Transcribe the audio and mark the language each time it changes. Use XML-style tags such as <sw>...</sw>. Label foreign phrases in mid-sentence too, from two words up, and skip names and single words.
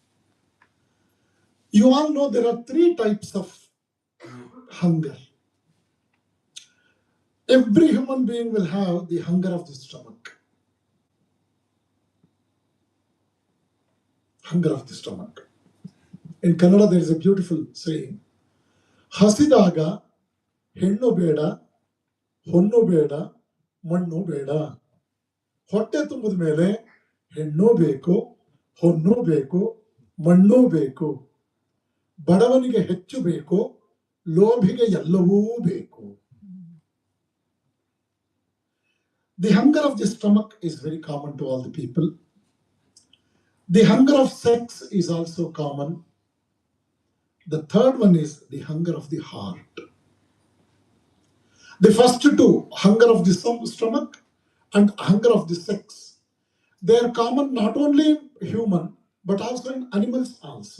<en>You all know there are three types of hunger. Every human being will have the hunger of the stomach. Hunger of the stomach. In Kannada, there is a beautiful saying,</en> <kn>ಹಸಿದಾಗ, ಹೆಣ್ಣು ಬೇಡ, ಹೊನ್ನು ಬೇಡ, ಮಣ್ಣು ಬೇಡ. ಹೊಟ್ಟೆ ತುಂಬಿದ ಮೇಲೆ ಹೆಣ್ಣು ಬೇಕು, ಹೊನ್ನು ಬೇಕು, ಮಣ್ಣು ಬೇಕು. ಬಡವನಿಗೆ ಹೆಚ್ಚು ಬೇಕು, ಲೋಭಿಗೆ ಎಲ್ಲವೂ ಬೇಕು.</kn> <en>The hunger of the stomach is very common to all the people. The hunger of sex is also common. The third one is the hunger of the heart. The first two, hunger of the stomach and hunger of the sex, they are common not only in human but also in animals also.</en>